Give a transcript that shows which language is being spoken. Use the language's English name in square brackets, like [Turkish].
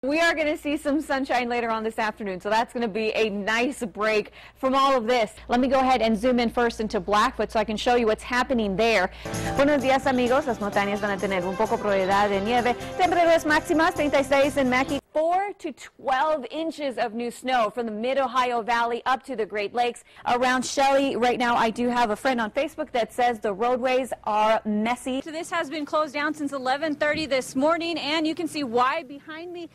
[English] We are going to see some sunshine later on this afternoon, so that's going to be a nice break from all of this. Let me go ahead and zoom in first into Blackfoot so I can show you what's happening there. [Spanish] Buenos días, amigos. Las montañas van a tener un poco probabilidad de nieve. Temperaturas máximas 36 in Mackay. [English] 4 to 12 inches of new snow from the mid-Ohio Valley up to the Great Lakes. Around Shelley right now, I do have a friend on Facebook that says the roadways are messy. So this has been closed down since 11:30 this morning, and you can see why behind me.